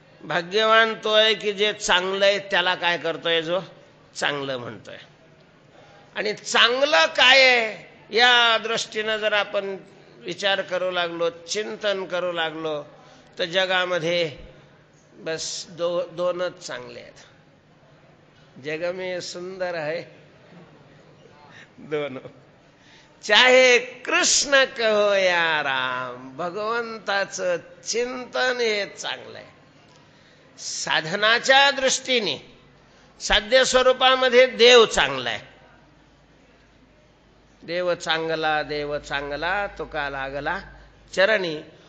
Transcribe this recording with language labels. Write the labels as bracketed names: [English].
[Marathi] भाग्यवान तो आहे की जे चांगलं आहे त्याला काय करतोय? जो चांगलं म्हणतोय. आणि चांगलं काय आहे या दृष्टीनं जर आपण विचार करू लागलो, चिंतन करू लागलो, तर जगामध्ये बस दोनच चांगले आहेत. [Hindi] जग में सुंदर है दोनों, चाहे कृष्ण कहो या राम. [Marathi] भगवंताचं चिंतन हे चांगलं आहे. साधनाच्या दृष्टीने साध्य स्वरूपामध्ये देव चांगला आहे. देव चांगला तुका लागला चरणी.